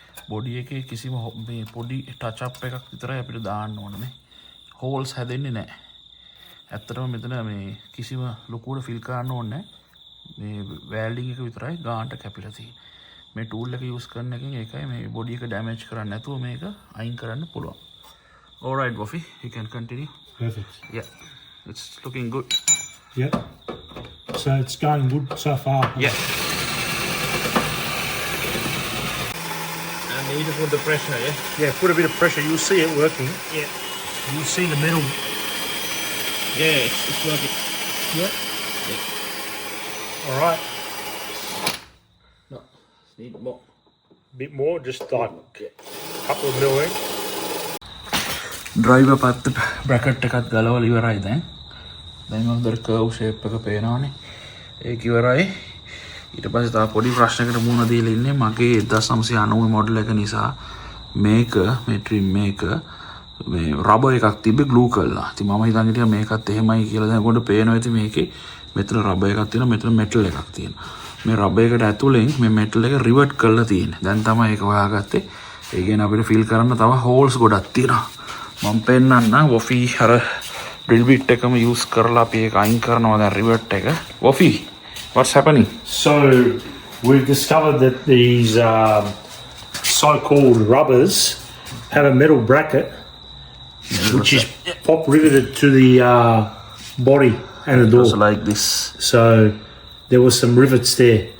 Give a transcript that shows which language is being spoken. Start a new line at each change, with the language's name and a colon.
Sinhala: Body එකේ කිසිම මේ පොඩි ටච් අප් එකක් විතරයි අපිට දාන්න ඕන මේ. හෝල්ස් හැදෙන්නේ නැහැ. ඇත්තටම මෙතන මේ කිසිම ලොකුවට ෆිල් කරන්න ඕනේ නැහැ. මේ වැල්ඩින් එක විතරයි ගානට කැපිලා තියෙන්නේ. මේ ටූල් එක යූස් කරන එකෙන් ඒකයි මේ බොඩි එක ඩැමේජ් කරන්නේ නැතුව මේක අයින් කරන්න පුළුවන්.
English: All right, Woffy, you can continue. Perfect. Yeah, it's looking good. Yep. So it's going good so far. Yeah. And need to put the pressure, yeah? Yeah, put a bit of pressure. You'll see it working. Yeah. You'll see the metal. Yeah, it's working. Yep. All right. No, need more. Bit more, just like a couple of mil in.
Sinhala: Driver පැත්ත bracket එකත් ගලවලා ඉවරයි දැන්. දැන් හොඳට curve shape එක පේනවනේ. ඒක ඉවරයි. ඊට පස්සේ තව පොඩි ප්‍රශ්නයකට මුහුණ දීලා ඉන්නේ මගේ 1990 මොඩල් එක නිසා මේක මේ ට්‍රිම් මේක මේ රබර් එකක් තිබ්බේ ග්ලූ කරලා. ඉතින් මම හිතන් හිටියා මේකත් එහෙමයි කියලා. දැන් ඔයගොල්ලෝ පේනවා ඉතින් මේකේ මෙතන රබර් එකක් තියෙනවා මෙතන මෙටල් එකක් තියෙනවා. මේ රබර් එකට ඇතුලෙන් මේ මෙටල් එක රිවර්ට් කරලා තියෙන්නේ. දැන් තමයි ඒක හොයාගත්තේ. ඒ කියන්නේ අපිට ෆීල් කරන්න තව හෝල්ස් ගොඩක් තියෙනවා. මම පෙන්නන්න Woffy අර ඩ්‍රිල් බිට් එකම යූස් කරලා අපි ඒක අයින් කරනවා දැන් රිවර්ට් එක.
English: Woffy, what's happening? So we've discovered that these so-called rubbers have a metal bracket which is pop riveted to the body and the door. Just like this. So there was some rivets there.